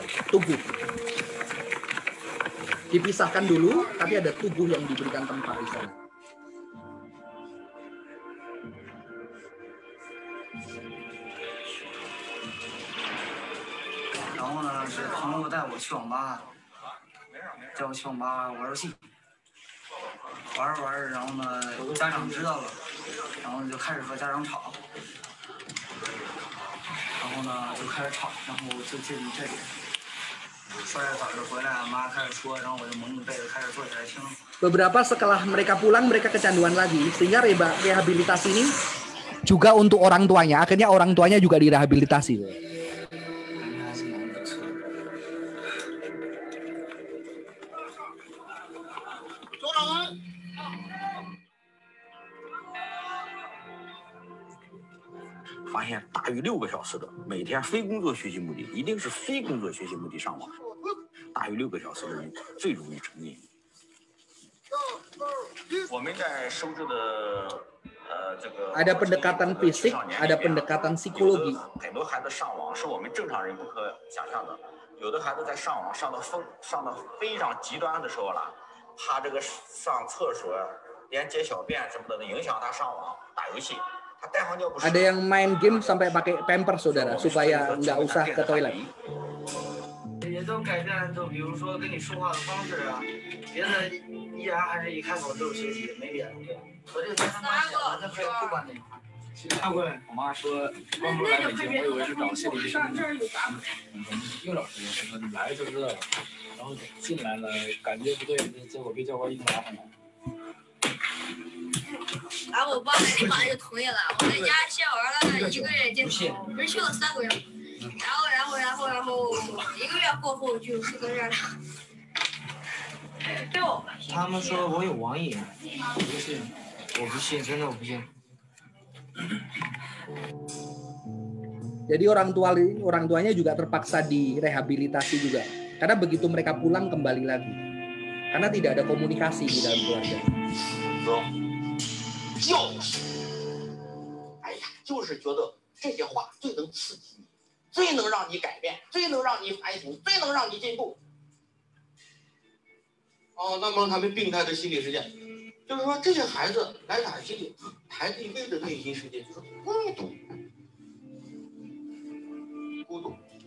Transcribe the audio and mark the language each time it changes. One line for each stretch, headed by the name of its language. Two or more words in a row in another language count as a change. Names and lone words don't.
Indonesian: Tubuh. Dipisahkan dulu, tapi ada tubuh yang diberikan tempat di sana.
Chinese: 然后呢，是朋友带我去网吧，叫我去网吧玩游戏，玩着玩着，然后呢，家长知道了，然后就开始和家长吵，然后呢就开始吵，然后就进这里。说着早就回来，妈开始说，然后我就蒙着被子开始坐起来听。
Indonesian: Beberapa setelah mereka pulang, mereka kecanduan lagi, sehingga rehabilitasi ini juga untuk orang tuanya. Akhirnya orang tuanya juga direhabilitasi.
Chinese: 发现大于6个小时的每天非工作学习目的，一定是非工作学习目的上网，大于6个小时的人最容易成瘾。我们在收治的这个
Indonesian: ada pendekatan fisik, ada pendekatan psikologi.
Chinese: 很多孩子上网是我们正常人不可想象的，有的孩子在上网上到非常极端的时候了，他这个上厕所连解小便什么的影响他上网打游戏。
Indonesian: Ada yang main game sampai pakai pampers, saudara, supaya nggak usah ke toilet.
Chinese: 也都改变，就比如说跟你说话的方式啊，别的依然还是一开口就是学习，没别的。和这个跟他妈讲，他不管那个。他过来，我妈说关不来北京，我以为是找心理医生。1个小时，他说你来就知道了。然后进来了，感觉不对，结果被教官一麻烦了。然后我爸立马就同意了，我在家先玩了1个月电脑，不是去了3个月，然后1个月过后就4个月了。他们说我有网瘾，我不信，我不信，真的我不信。
Indonesian: Jadi orang tuanya juga terpaksa direhabilitasi juga, karena begitu mereka pulang kembali lagi, karena tidak ada komunikasi di dalam keluarga.
Chinese: 就是哎呀，就是觉得这些话最能刺激你，最能让你改变，最能让你反省，最能让你进步。哦，那么他们病态的心理世界，就是说这些孩子来打心理，孩子一辈子内心世界就是孤独，孤独。